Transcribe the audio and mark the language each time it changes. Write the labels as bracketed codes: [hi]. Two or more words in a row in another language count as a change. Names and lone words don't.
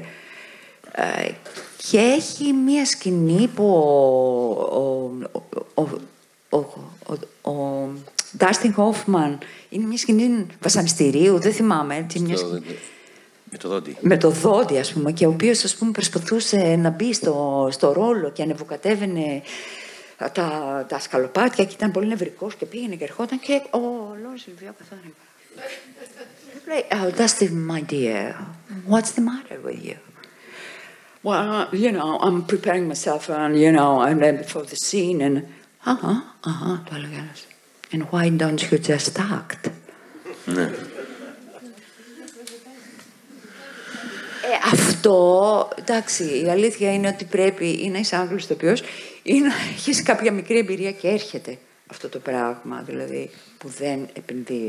[el] Και έχει μία σκηνή που ο Ντάστιν Χόφμαν είναι μία σκηνή βασανιστηρίου, δεν θυμάμαι. Με το δόντι, ας πούμε, και ο οποίος, ας πούμε, προσπαθούσε να μπει στο ρόλο και ανεβοκατέβαινε τα σκαλοπάτια και ήταν πολύ νευρικός και πήγαινε και ερχόταν και ο Λόρις Σιλβιό καθόταν. Λέει, [en] oh, Dusty, my dear, what's the matter with you? Well, you know, I'm preparing myself and, you know, I'm ready for the scene and... [el] το έλεγα. [en] And why don't you just act? [el] Ναι. Αυτό, εντάξει, η αλήθεια είναι ότι πρέπει ή να είσαι Άγγλος ηθοποιός ή να έχεις κάποια μικρή εμπειρία και έρχεται αυτό το πράγμα, δηλαδή που δεν επενδύεις.